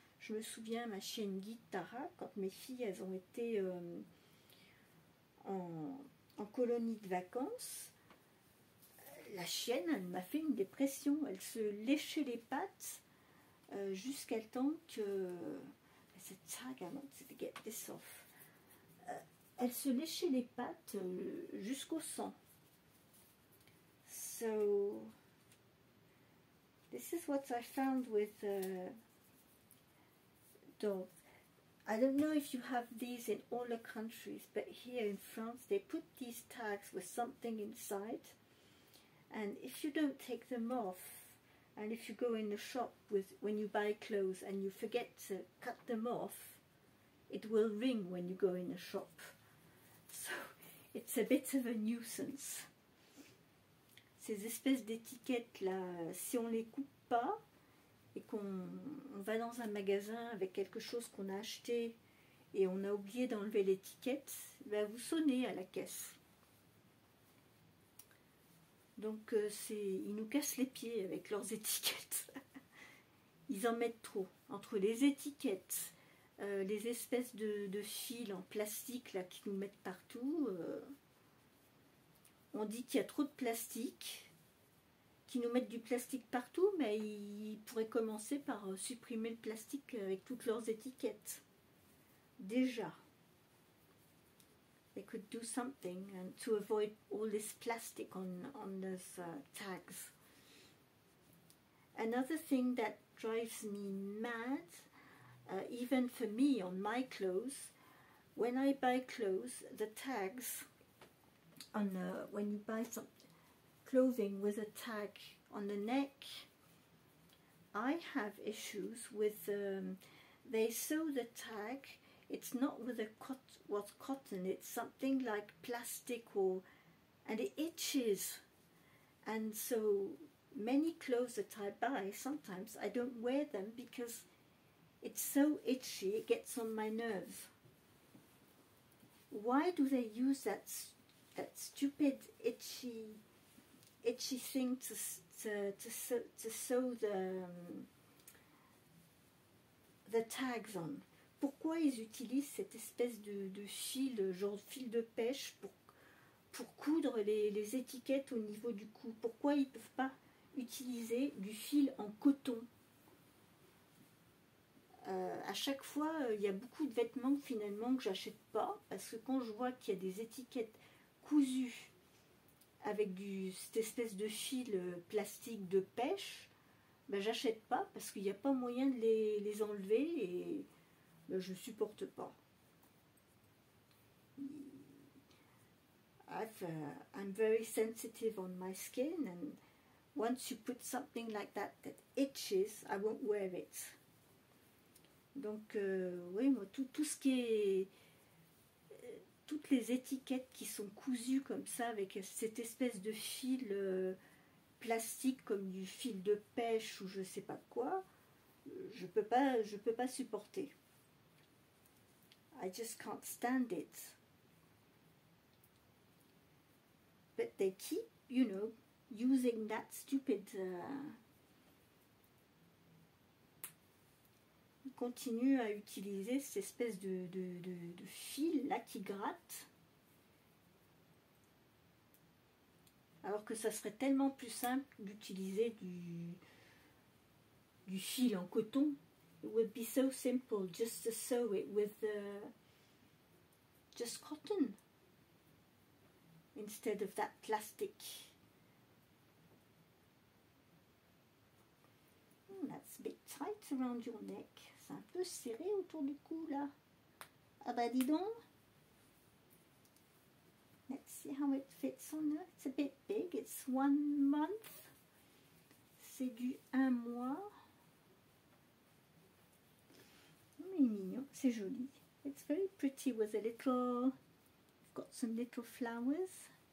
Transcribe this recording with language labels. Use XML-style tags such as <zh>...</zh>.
<fr>Je me souviens, ma chienne guide Tara, quand mes filles elles ont été en colonie de vacances, la chienne, elle m'a fait une dépression. Elle se léchait les pattes jusqu'à temps que...</fr> <en>I wanted to get this off.</en> <fr>Elle se léchait les pattes jusqu'au sang.</fr> <en>So, this is what I found with dogs. I don't know if you have these in all the countries, but here in France they put these tags with something inside, and if you don't take them off, and if you go in the shop when you buy clothes and you forget to cut them off, it will ring when you go in the shop. So it's a bit of a nuisance.</en> <fr>Ces espèces d'étiquettes là, si on les coupe pas et qu'on va dans un magasin avec quelque chose qu'on a acheté et on a oublié d'enlever l'étiquette, ben vous sonnez à la caisse. Donc ils nous cassent les pieds avec leurs étiquettes. Ils en mettent trop. Entre les étiquettes, les espèces de fils en plastique là, qui nous mettent partout, on dit qu'il y a trop de plastique, qu'ils nous mettent du plastique partout, mais ils pourraient commencer par supprimer le plastique avec toutes leurs étiquettes. Déjà.</fr> <en>They could do something and to avoid all this plastic on those tags. Another thing that drives me mad, even for me on my clothes, when I buy clothes, the tags on when you buy some clothing with a tag on the neck, I have issues with they sew the tag. It's not with a cotton, it's something like plastic, and it itches. And so many clothes that I buy, sometimes I don't wear them because it's so itchy, it gets on my nerves. Why do they use that stupid itchy thing to sew the tags on?</en> <fr>Pourquoi ils utilisent cette espèce de fil, genre fil de pêche, pour coudre les étiquettes au niveau du cou? Pourquoi ils ne peuvent pas utiliser du fil en coton? À chaque fois, il y a beaucoup de vêtements finalement que j'achète pas, parce que quand je vois qu'il y a des étiquettes cousues avec cette espèce de fil plastique de pêche, ben, j'achète pas parce qu'il n'y a pas moyen de les enlever et ben, je supporte pas.</fr> <en>I'm very sensitive on my skin, and once you put something like that itches, I won't wear it.</en> <fr>Donc oui, moi tout ce qui est toutes les étiquettes qui sont cousues comme ça avec cette espèce de fil plastique comme du fil de pêche ou je sais pas quoi, je peux pas supporter.</fr> <en>I just can't stand it. But they keep, you know, using that stupid.</en> <fr>Ils continuent à utiliser cette espèce de fil là qui gratte. Alors que ça serait tellement plus simple d'utiliser du fil en coton.</fr> <en>It would be so simple just to sew it with just cotton instead of that plastic. That's a bit tight around your neck.</en> <fr>C'est un peu serré autour du cou là. Ah bah dis donc.</fr> <en>Let's see how it fits on there. It's a bit big. It's 1 month.</en> <fr>C'est du 1 mois. Il est mignon, c'est joli.</fr> <en>It's very pretty with a little, got some little flowers.</en>